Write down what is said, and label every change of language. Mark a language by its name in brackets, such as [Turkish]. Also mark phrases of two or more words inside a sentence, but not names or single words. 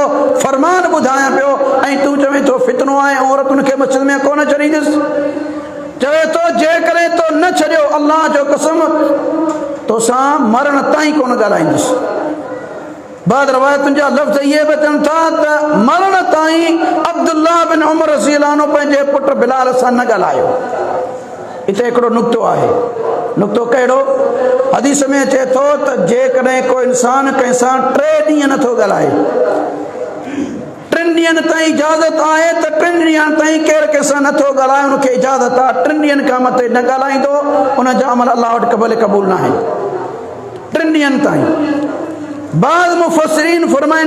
[Sindhi] फरमान बुधाया पियो ऐं तू चवे तो फितनो आए औरतुन के मस्जिद में कोन चढ़ींदस चवे तो जे करे तो न छड़ियो अल्लाह जो कसम तो सा मरण ताई कोन ॻाल्हाईंदस बाद रवायतुन जा लफ्ज़ ये बचन था त मरण ताई अब्दुल्लाह बिन उमर [Arabic] رضي الله عنه [Sindhi] पंहिंजे पुट बिलाल सां न ॻाल्हायो इते हिकिड़ो नुक्तो आहे नुक्तो कहिड़ो हदीस में अचे थो त जेकॾहिं को इंसान कंहिं सां 3 ॾींहं नथो ॻाल्हाए 3 ॾींहंनि ताईं इजाज़त आहे त 3 ॾींहंनि ताईं केरु कंहिंसां नथो ॻाल्हाए उनखे इजाज़त आहे 3 ॾींहंनि खां मथे न ॻाल्हाईंदो उन जा अमल अलाह वटि क़बूल न आहे 3 ॾींहंनि ताईं बाद मुफ़स्सिरीन फरमाइनि